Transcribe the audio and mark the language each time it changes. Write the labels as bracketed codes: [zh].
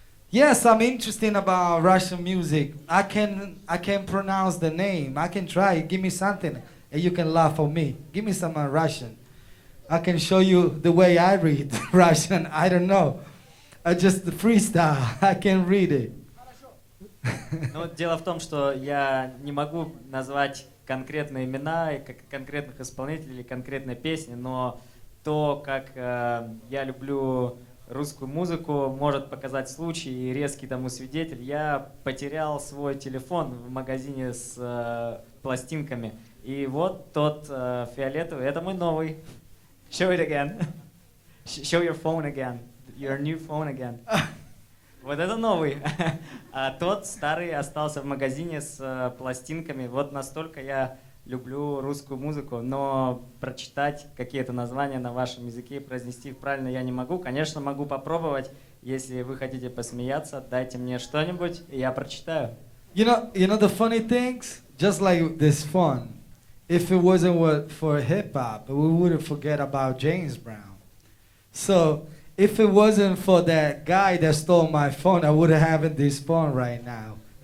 [en] Yes, I'm interested about Russian music. I can pronounce the name. I can try. Give me something, and you can laugh at me. Give me some Russian. I can show you the way I read Russian. I don't know. I just freestyle. I can read it. [ru] Ну, дело в том, что я не могу назвать конкретные имена и конкретных исполнителей или конкретной песни, но то, как я люблю русскую музыку, может показать случай, и резкий тому свидетель. Я потерял свой телефон в магазине с пластинками, и вот тот фиолетовый, это мой новый. [en] Show it again. Show your phone again. Your new phone again. [ru] Вот это новый. А тот старый остался в магазине с пластинками. Вот настолько я люблю русскую музыку, но прочитать какие-то названия на вашем языке и произнести их правильно я не могу. Конечно, могу попробовать. Если вы хотите посмеяться, дайте мне что-нибудь, и я прочитаю. [en] You know the funny things? Just like this phone. If it wasn't for hip hop, we wouldn't forget about James Brown. So if it wasn't for that guy that stole my phone, I wouldn't have this phone right now.